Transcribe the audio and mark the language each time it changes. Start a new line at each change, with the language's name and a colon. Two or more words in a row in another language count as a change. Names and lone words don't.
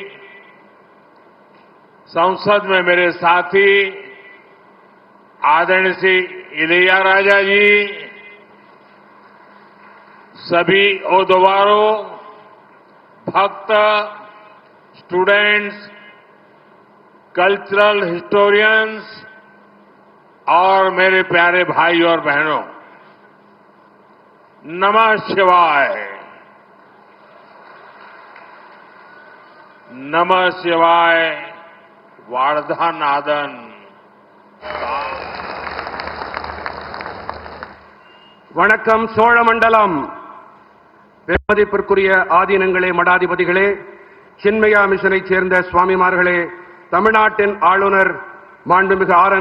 Hindi: संसद में मेरे साथी आदरणीय श्री इलैयाराजा जी, सभी ओदवारों, भक्त,
English: students, cultural historians
Hindi: और मेरे प्यारे भाई और बहनों,
Sanskrit: नमः शिवाय. नमः शिवाय. वार्धनादन.
Tamil: வணக்கம் சோழ மண்டலம். பெருமதிப்பிற்குரிய ஆதீனங்களே, மடாதிபதிகளே, சின்மயா மிஷனைச் சேர்ந்த சுவாமிமார்களே, தமிழ்நாட்டின் ஆளுநர் மாண்புமிகு ஆர்.என்.